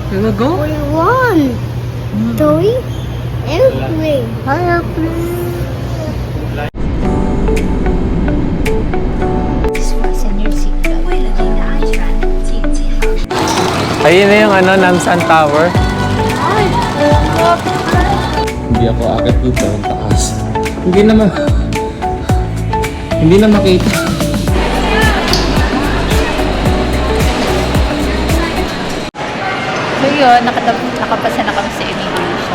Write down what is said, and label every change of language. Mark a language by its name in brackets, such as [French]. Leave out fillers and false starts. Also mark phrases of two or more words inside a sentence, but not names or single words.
[English] We will go? We won. Toy airplane. Airplane. Fasten your seatbelt. [Chinese] 为了您的安全，请系好。 [Filipino] Ayun na yung Namsan Tower. Hindi ako akit dito ang taas. Hindi na makita. So yun, nakapasa na kami sa [English] immigration.